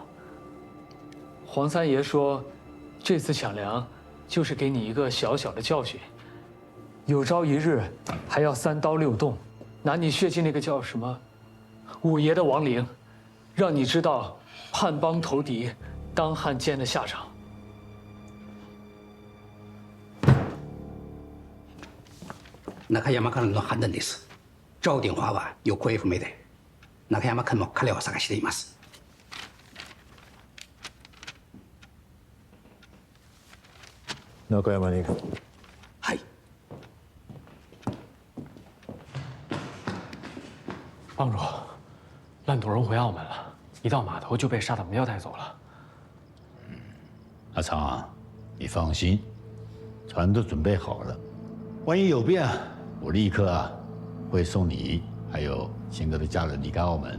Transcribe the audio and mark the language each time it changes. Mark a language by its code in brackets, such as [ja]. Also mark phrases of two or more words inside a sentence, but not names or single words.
[zh] 黄三爷说，这次抢粮就是给你一个小小的教训，有朝一日还要3刀6洞，拿你血祭那个叫什么五爷的亡灵，让你知道叛帮投敌、当汉奸的下场。 [ja] 中山からの判断です。赵鼎華は行方不明で、中山君も彼を探しています。中山に行く。はい。 [zh] 帮主，烂赌人回澳门了，一到码头就被沙挡镖带走了。阿昌，你放心，船都准备好了，万一有变，我立刻会送你还有贤哥的家人离开澳门。